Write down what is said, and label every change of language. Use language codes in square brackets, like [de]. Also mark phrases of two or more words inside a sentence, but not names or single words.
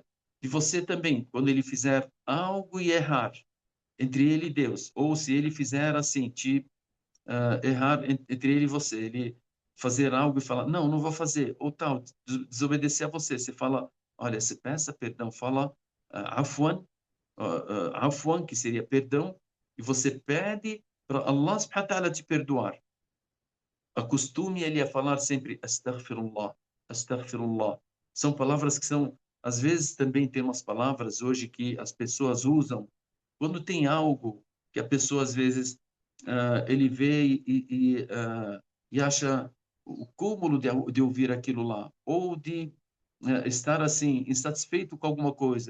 [pt] E você também, quando ele fizer algo e errar entre ele e Deus, ou se ele fizer assim, errar entre ele e você, ele fazer algo e falar, não, não vou fazer, ou tal, desobedecer a você, você fala, olha, você peça perdão, fala [ar] عفوا، عفوا, [pt] que seria perdão, e você pede para Allah [ar] سبحانه وتعالى [pt] te perdoar. Acostume ele a falar sempre [ar] أستغفر الله، أستغفر الله. [pt] São palavras que são, às vezes também tem umas palavras hoje que as pessoas usam quando tem algo que a pessoa às vezes ele vê e acha o cúmulo de ouvir aquilo lá, ou de estar assim, insatisfeito com alguma coisa.